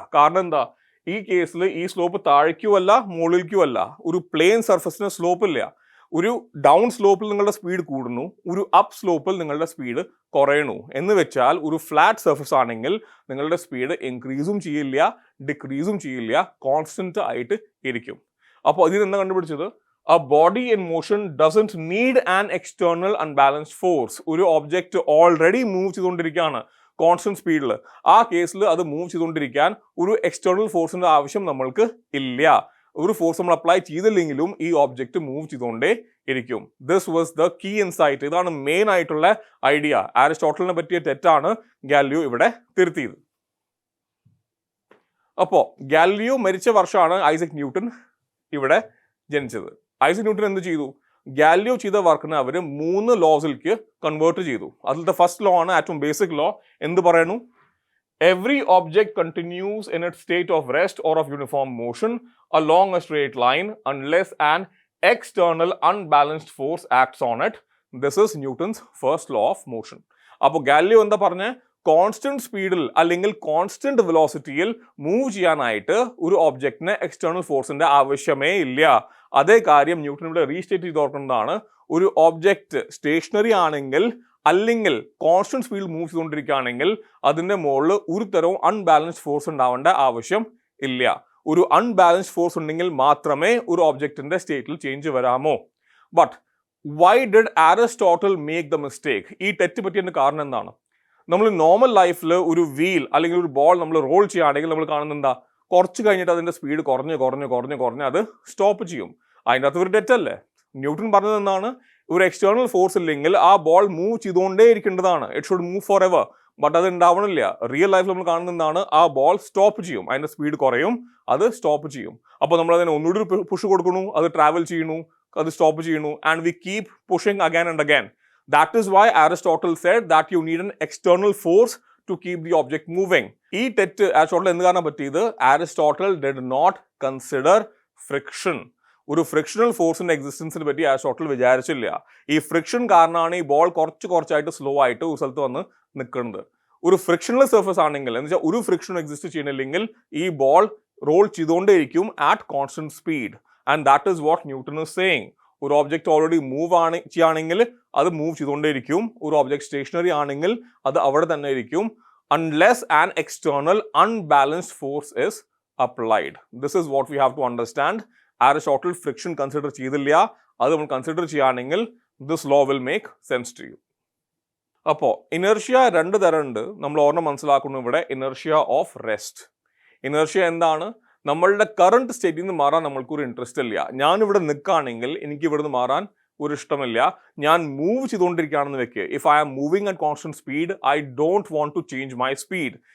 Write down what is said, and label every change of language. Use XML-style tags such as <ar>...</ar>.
<ml>കാരണം എന്താ, ഈ കേസിൽ ഈ സ്ലോപ്പ് താഴേക്കുമല്ല മുകളിലേക്കുമല്ല, ഒരു പ്ലെയിൻ സർഫസിന് സ്ലോപ്പ് ഇല്ല. ഒരു ഡൗൺ സ്ലോപ്പിൽ നിങ്ങളുടെ സ്പീഡ് കൂടുന്നു, ഒരു അപ്പ് സ്ലോപ്പിൽ നിങ്ങളുടെ സ്പീഡ് കുറയണു. എന്ന് വെച്ചാൽ ഒരു ഫ്ലാറ്റ് സർഫസ് ആണെങ്കിൽ നിങ്ങളുടെ സ്പീഡ് ഇൻക്രീസും ചെയ്യില്ല, ഡിക്രീസും ചെയ്യില്ല, കോൺസ്റ്റന്റ് ആയിട്ട് ഇരിക്കും. അപ്പോൾ ഇതിന് എന്താ കണ്ടുപിടിച്ചത്,</ml> <en>a body in motion doesn't need an external unbalanced force.</en> <ml>ഒരു ഒബ്ജക്റ്റ് ഓൾറെഡി മൂവ് ചെയ്തുകൊണ്ടിരിക്കുകയാണ് കോൺസ്റ്റന്റ് സ്പീഡിൽ. ആ കേസിൽ അത് മൂവ് ചെയ്തുകൊണ്ടിരിക്കാൻ ഒരു എക്സ്റ്റേണൽ ഫോഴ്സിന്റെ ആവശ്യം നമ്മൾക്ക് ഇല്ല. ഒരു ഫോഴ്സ് നമ്മൾ അപ്ലൈ ചെയ്തില്ലെങ്കിലും ഈ ഒബ്ജക്റ്റ് മൂവ് ചെയ്തുകൊണ്ടേ ഇരിക്കും.</ml> <en>This was the key insight.</en> <ml>ഇതാണ് മെയിൻ ആയിട്ടുള്ള ഐഡിയ. അരിസ്റ്റോട്ടലിനെ പറ്റിയ തെറ്റാണ് ഗാലിലിയോ ഇവിടെ തിരുത്തിയത്. അപ്പോൾ ഗാലിലിയോ മരിച്ച വർഷമാണ് ഐസക് ന്യൂട്ടൺ ഇവിടെ ജനിച്ചത്. ഐസക് ന്യൂട്ടൺ എന്ത് ചെയ്തു, ഗാലിലിയോ ചെയ്ത വർക്കിനെ അവർ 3 ലോസിലേക്ക് കൺവേർട്ട് ചെയ്തു. അതിലത്തെ ഫസ്റ്റ് ലോ ആണ് ഏറ്റവും ബേസിക് ലോ. എന്ത് പറയുന്നു,</ml> <en>every object continues in its state of rest or of uniform motion along a straight line unless an external unbalanced force acts on it. This is Newton's first law of motion.</en> <ml>അപ്പോൾ ഗാലിലിയോ എന്താ പറഞ്ഞ, constant സ്പീഡിൽ അല്ലെങ്കിൽ constant വെലോസിറ്റിയിൽ move ചെയ്യാനായിട്ട് ഒരു ഒബ്ജക്റ്റിന് external ഫോഴ്സിന്റെ ആവശ്യമേ ഇല്ല. അതേ കാര്യം ന്യൂട്ടൺ ഇവിടെ റീസ്റ്റേറ്റ് ചെയ്ത് ഓർക്കുന്നതാണ്. ഒരു ഒബ്ജക്റ്റ് സ്റ്റേഷനറി ആണെങ്കിൽ അല്ലെങ്കിൽ കോൺസ്റ്റന്റ് സ്പീഡിൽ മൂവ് ചെയ്തുകൊണ്ടിരിക്കുകയാണെങ്കിൽ അതിൻ്റെ മുകളിൽ ഒരു തരവും അൺബാലൻസ്ഡ് ഫോഴ്സ് ഉണ്ടാവേണ്ട ആവശ്യം ഇല്ല. ഒരു അൺബാലൻസ്ഡ് ഫോഴ്സ് ഉണ്ടെങ്കിൽ മാത്രമേ ഒരു ഒബ്ജക്റ്റിന്റെ സ്റ്റേറ്റിൽ ചേഞ്ച് വരാമോ.</ml> <en>But why did Aristotle make the mistake?</en> <ml>ഈ തെറ്റ് പറ്റിയതിന്റെ കാരണം എന്താണ്? നമ്മൾ നോർമൽ ലൈഫിൽ ഒരു വീൽ അല്ലെങ്കിൽ ഒരു ബോൾ നമ്മൾ റോൾ ചെയ്യുകയാണെങ്കിൽ നമ്മൾ കാണുന്നത് എന്താ, കുറച്ച് കഴിഞ്ഞിട്ട് അതിന്റെ സ്പീഡ് കുറഞ്ഞ് അത് സ്റ്റോപ്പ് ചെയ്യും. അതിൻ്റെ അകത്ത് ഒരു തെറ്റല്ലേ? ന്യൂട്ടൺ പറഞ്ഞത് എന്താണ്, ഒരു എക്സ്റ്റേണൽ ഫോഴ്സ് ഇല്ലെങ്കിൽ ആ ball move ചെയ്തുകൊണ്ടേ ഇരിക്കേണ്ടതാണ്.</ml> <en>It should move forever.</en> <ml>But അത് ഉണ്ടാവണില്ല. റിയൽ ലൈഫിൽ നമ്മൾ കാണുന്നത് എന്താണ്, ആ ബോൾ സ്റ്റോപ്പ് ചെയ്യും, അതിന്റെ സ്പീഡ് കുറയും, അത് സ്റ്റോപ്പ് ചെയ്യും. അപ്പോൾ നമ്മൾ അതിനെ ഒന്നുകൂടി പുഷ് കൊടുക്കുന്നു, അത് ട്രാവൽ ചെയ്യുന്നു, അത് സ്റ്റോപ്പ് ചെയ്യുന്നു,</ml> <en>And we keep pushing again and again. That is why Aristotle said that you need an external force to keep the object moving.</en> <ml>ഈ തെറ്റ് അരിസ്റ്റോട്ടൽ എന്ത് കാരണം പറ്റിയത്, Aristotle</ml> <en>did not consider friction.</en> <ml>ഒരു frictional ഫോഴ്സിന്റെ എക്സിസ്റ്റൻസിനെ പറ്റി Aristotle വിചാരിച്ചില്ല. ഈ ഫ്രിക്ഷൻ കാരണമാണ് ഈ ബോൾ കുറച്ചായിട്ട് സ്ലോ ആയിട്ട് ഒരു സ്ഥലത്ത് വന്ന് നിൽക്കുന്നത്. ഒരു ഫ്രിക്ഷണൽ സർഫസ് ആണെങ്കിൽ എന്ന് വെച്ചാൽ ഒരു ഫ്രിക്ഷൻ എക്സിസ്റ്റ് ചെയ്യണില്ലെങ്കിൽ ഈ ball role ചെയ്തുകൊണ്ടേയിരിക്കും</ml> <en>At constant speed. And that is what Newton is saying.</en> <ml>ഒരു ഒബ്ജക്റ്റ് ഓൾറെഡി മൂവ് ചെയ്യുകയാണെങ്കിൽ അത് മൂവ് ചെയ്തുകൊണ്ടേയിരിക്കും. ഒരു ഒബ്ജക്റ്റ് സ്റ്റേഷനറി ആണെങ്കിൽ അത് അവിടെ തന്നെ ഇരിക്കും,</ml> <en>unless an external unbalanced force is applied. This is what we have to understand. Aristotle friction consider ചെയ്തില്ല.</en> <ml>അത് നമ്മൾ കൺസിഡർ ചെയ്യുകയാണെങ്കിൽ</ml> <en>this law will make sense to you.</en> <ml>അപ്പോൾ ഇനർഷ്യ 2 തരമുണ്ട്. നമ്മൾ ഓർമ്മ മനസ്സിലാക്കുന്നു ഇവിടെ ഇനർഷ്യ ഓഫ് റെസ്റ്റ്. ഇനർഷ്യ എന്താണ്? നമ്മളുടെ കറണ്ട് സ്റ്റേറ്റിൽ നിന്ന് മാറാൻ നമ്മൾക്കൊരു ഇൻട്രസ്റ്റ് ഇല്ല. ഞാനിവിടെ നിൽക്കുകയാണെങ്കിൽ എനിക്ക് ഇവിടുന്ന് മാറാൻ ഒരു ഇഷ്ടമില്ല, ഞാൻ മൂവ് ചെയ്തുകൊണ്ടിരിക്കുകയാണെന്ന് വെക്കുക.</ml> <en>If I am moving at constant speed, I don't want to change my speed.</en>